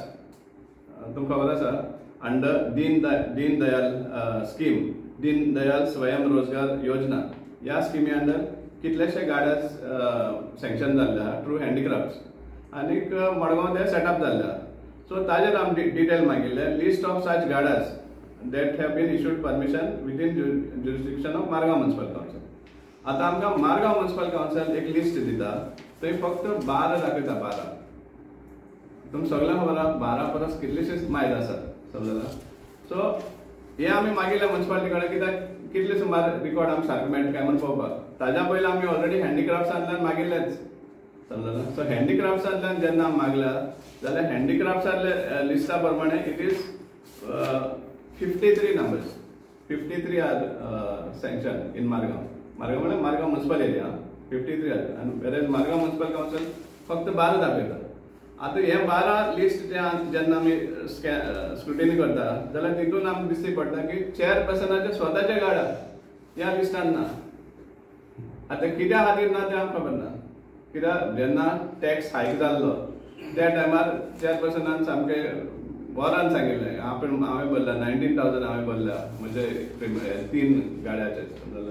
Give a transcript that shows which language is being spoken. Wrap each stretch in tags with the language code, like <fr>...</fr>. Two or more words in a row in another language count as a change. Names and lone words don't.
<kok>तुमकां खबर आसा अंडर दीन दयाल स्कीम, दीन दयाल स्वयं रोजगार योजना, ह्या स्किमी अंडर कितलेशे गाड्याज सँक्शन जाल्ले आहा</kok> <en>through handicrafts,</en> <kok>आनीक मडगांव ते सेटअप जाल्ले आहा।</kok> <en>सो</en> <kok>ताजेर आमी डिटेल मागिल्ले,</kok> <en>list of such गाड्याज that have been issued permission within jurisdiction of Margaon Municipal Council.</en> <kok>आता आमकां मारगांव म्युनिसिपल काउन्सिल एक लिस्ट दिता, थंय फक्त 12 दाखयता। 12 तुमकां सगळ्यांक खबर आहा 12 परस कितलेशेच मायज आसात समजला। सो हे आमी मागिल्ले म्युनिसिपालिटी कडेन, कित्याक कितले सुमार रिकॉर्ड आमकां सारको मेळटा काय म्हणून पळोवपाक। ताज्या पयलीं आमी ऑलरेडी हँडीक्राफ्ट्सांतल्यान मागिल्लेच समजला। सो हँडीक्राफ्ट्सांतल्यान जेन्ना मागल्या जाल्यार हँडीक्राफ्ट्सांतल्या लिस्टा प्रमाणे</kok> <en>it is 53 numbers, 53 are sanctioned in Margaon.</en> <kok>Margaon म्हणजे Margaon municipal area 53 आहे, आणि whereas Margaon municipal council फक्त 12 दाखयता। आता हे 12 लिस्ट जेन्ना आमी स्क्रुटिनी करता जाल्यार तितून आमकां दिश्टी पडटा की चेअरपर्सनाचे स्वताचे गाडा ह्या लिस्टान ना। आता कित्या खातीर ना तें आमकां खबर ना, कित्याक जेन्ना टॅक्स हायक जाल्लो त्या टायमार चेअरपर्सनान सामकें वरान सांगिल्लें हांवें भरला 19,000 हांवें भरल्या म्हणजे 3 गाड्याचे समजला।</kok>